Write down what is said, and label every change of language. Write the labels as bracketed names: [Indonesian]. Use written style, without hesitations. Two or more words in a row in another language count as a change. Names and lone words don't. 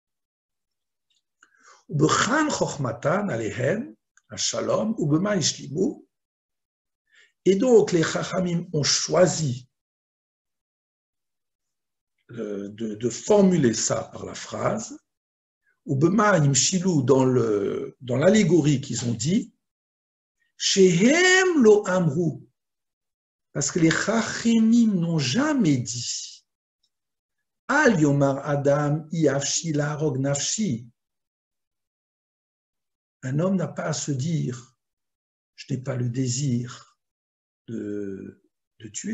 [French] Et donc les Chachamim ont choisi de formuler ça par la phrase, ou dans l'allégorie qu'ils ont dit, [Hebrew] שהם לא אמרו. [French] Parce que les Chachamim n'ont jamais dit [Hebrew] אל יאמר אדם אפשי לה רוג נפשי. [French] Un homme n'a pas à se dire je n'ai pas le désir de tuer.